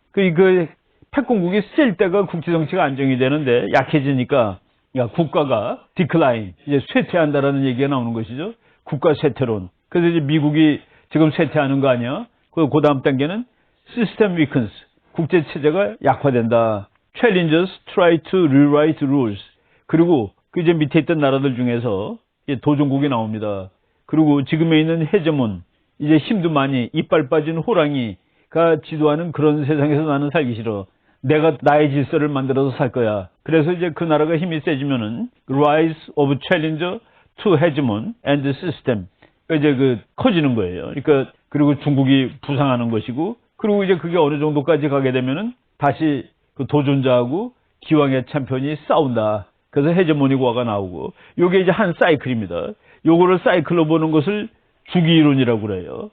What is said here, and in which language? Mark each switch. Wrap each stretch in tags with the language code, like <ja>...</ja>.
<ko>그 패권국이 셀 때가 국제정치가 안정이 되는데, 약해지니까 국가가 디클라인, 이제 쇠퇴한다라는 얘기가 나오는 것이죠. 국가 쇠퇴론. 그래서 이제 미국이 지금 쇠퇴하는 거 아니야? 그 다음 단계는 시스템 위크니스. 국제 체제가 약화된다.</ko> <en>Challengers try to rewrite rules.</en> <ko>그리고 이제 밑에 있던 나라들 중에서 도전국이 나옵니다. 그리고 지금에 있는 헤제몬, 이제 힘도 많이 이빨 빠진 호랑이가 지도하는 그런 세상에서 나는 살기 싫어. 내가 나의 질서를 만들어서 살 거야. 그래서 이제 그 나라가 힘이 세지면은</ko> <en>rise of challenger to hegemon and system.</en> <ko>이제 커지는 거예요. 그러니까 그리고 중국이 부상하는 것이고, 그리고 이제 그게 어느 정도까지 가게 되면은 다시 도전자하고 기왕의 챔피언이 싸운다. 그래서 헤제모닉 와가 나오고, 요게 이제 한 사이클입니다. 요거를 사이클로 보는 것을 주기 이론이라고 그래요.</ko>